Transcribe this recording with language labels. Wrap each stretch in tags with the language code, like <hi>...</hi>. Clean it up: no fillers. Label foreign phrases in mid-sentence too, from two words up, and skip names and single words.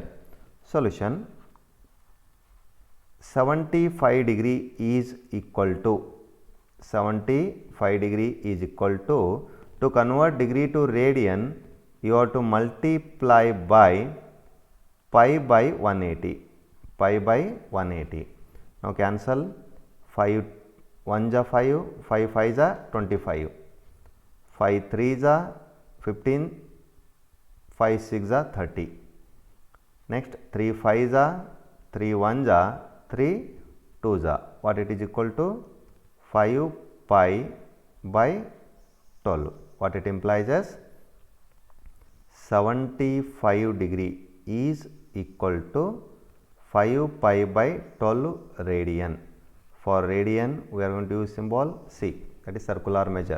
<en>Solution: 75 degree is equal to 75 degree is equal to convert degree to radian you have to multiply by pi by 180, pi by 180. Now cancel 5 1 ja 5, 5 5 ja 25, 5 3 ja 15, 5 6 ja 30. Next 3 5 ja 3 1 ja 3 2 ja. What it is equal to? 5 pi by 12. What it implies as 75 degree is equal to 5 pi by 12 radian. For radian we are going to use symbol C, that is circular measure.</en>